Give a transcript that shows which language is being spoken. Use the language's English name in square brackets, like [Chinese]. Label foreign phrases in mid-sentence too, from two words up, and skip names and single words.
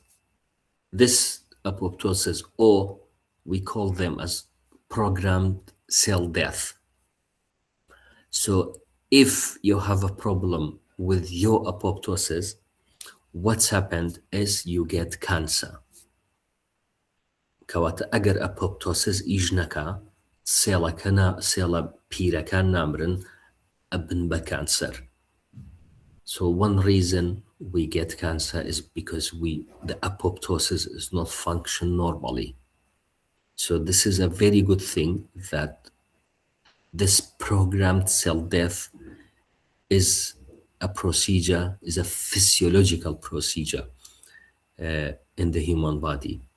[English] This apoptosis, or we call them as programmed cell death. So if you have a problem with your apoptosis, what's happened is you get cancer. [Central Kurdish] کەواتە ئەگەر ئەپۆپتۆسس ئیژ نەکا سێڵە پیرەکان نامرن ئەبن بە کانسەر. [English] So one reason we get cancer is because the apoptosis is not function normally. So this is a very good thing that this programmed cell death is a procedure, is a physiological procedure in the human body.